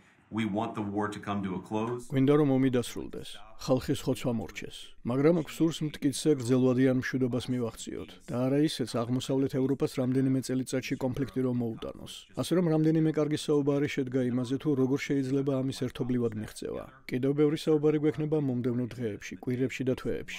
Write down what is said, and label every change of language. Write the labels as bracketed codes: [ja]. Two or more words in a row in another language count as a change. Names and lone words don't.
[en] We want the war to come to a close. [ka] გვინდა რომ ომი დასრულდეს, ხალხის ხოცვა მორჩეს. მაგრამ გვსურს მტკიცე გრძელვადიან მშვიდობას მივახციოთ და არა ისეც აღმოსავლეთ ევროპას რამდენიმე წელიწადში კონფლიქტი რომ მოუტანოს. ასე რომ რამდენიმე კარგი საუბარი შედგა იმაზე თუ როგორ შეიძლება ამის ერთობლივად მიღწევა. კიდევ ბევრი საუბარი გვექნება მომდევნო დღეებში, კვირებში და თვეებში.